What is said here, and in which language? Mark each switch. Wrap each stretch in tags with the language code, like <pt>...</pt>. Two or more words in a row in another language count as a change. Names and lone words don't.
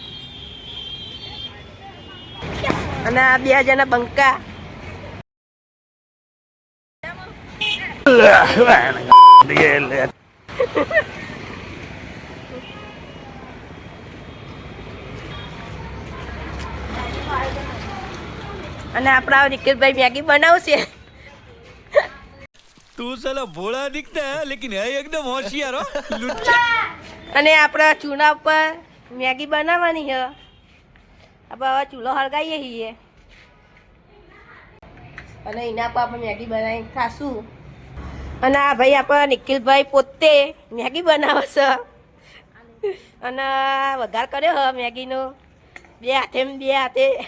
<gu>અને આ બે જણા બંકા અને આપણા નિખિલભાઈ મેગી બનાવશે।</gu> <hi>तू साला भोला दिखता है लेकिन है एकदम होशियार हो लुच्चा।</hi> <gu>અને આપણા ચૂલા ઉપર મેગી બનાવવાની છે। આપણે હવે ચૂલો હળગાવીએ છીએ અને એના પર આપણે મેગી બનાવીને ખાશું। અને આ ભાઈ આપણા નિખિલભાઈ પોતે મેગી બનાવે છે અને વઘાર કર્યો હ મેગીનો બે હાથે।</gu>